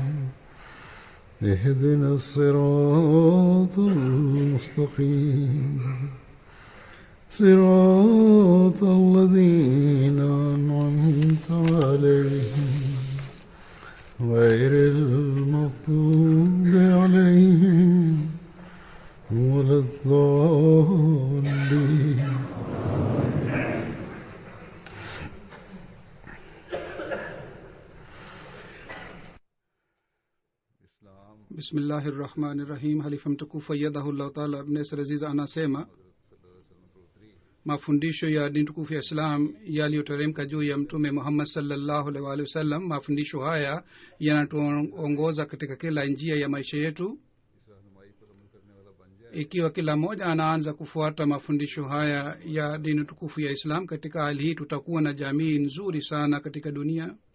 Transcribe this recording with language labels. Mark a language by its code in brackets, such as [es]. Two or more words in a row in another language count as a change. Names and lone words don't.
[ar] اهدنا الصراط المستقيم صراط الذين أنعمت عليهم غير المغضوب عليهم ولا الضالين. Bismillahirrahmanirrahim. [sw] Halifa mtukufu [ar] أيده الله تعالى [sw] Ibn Nasr Aziz anasema mafundisho ya dini tukufu ya Islam yaliyoteremka juu ya mtume Muhammad [ar] صلى الله عليه وسلم, [sw] mafundisho haya yanatuongoza katika kila njia ya maisha yetu. Ikiwa kila mmoja anaanza kufuata mafundisho haya ya dini tukufu ya Islam, katika hali hii tutakuwa na jamii nzuri sana katika dunia.